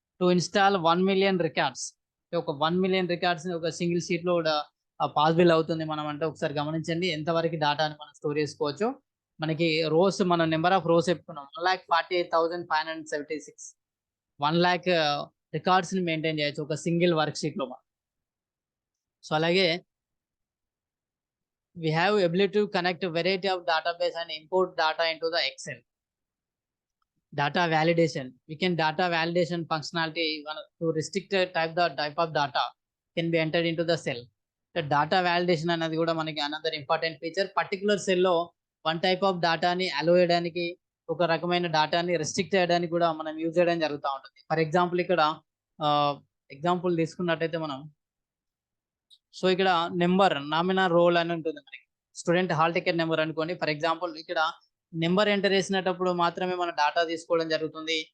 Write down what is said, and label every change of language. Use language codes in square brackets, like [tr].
[te] To install 1 million records, ఒక 1 million records ని ఒక సింగిల్ షీట్ లో కూడా పాసిబుల్ అవుతుంది. మనం అంటే ఒకసారి గమనించండి ఎంతవరకు డేటాని మనం స్టోర్ చేసుకోవచ్చు. మనకి రోస్, మనం నెంబర్ ఆఫ్ రోస్ చెప్పుకున్నాం, 1,48,576, 1 lakh రికార్డ్స్ ని మెయింటైన్ చేయొచ్చు ఒక సింగిల్ వర్క్ షీట్ లో మనం. సో అలాగే [en] we have ability to connect a variety of database and import data into the Excel. Data validation, we can data validation functionality to restrict the type of data can be entered into the cell. The data validation [te] అనేది కూడా మనకి [en] another important feature. [te] Particular cell లో one type of డేటాని అలో చేయడానికి, ఒక రకమైన డేటాని restrict చేయడానికి కూడా మనం యూజ్ చేయడం జరుగుతూ ఉంటుంది. ఫర్ ఎగ్జాంపుల్ ఇక్కడ ఎగ్జాంపుల్ తీసుకున్నట్టయితే మనం, సో ఇక్కడ నెంబర్, నామినల్ రోల్ అని ఉంటుంది మనకి. స్టూడెంట్ హాల్ టికెట్ నెంబర్ అనుకోండి ఫర్ ఎగ్జాంపుల్, ఇక్కడ నెంబర్ ఎంటర్ చేసినప్పుడు మాత్రమే మన డేటా తీసుకోవడం జరుగుతుంది.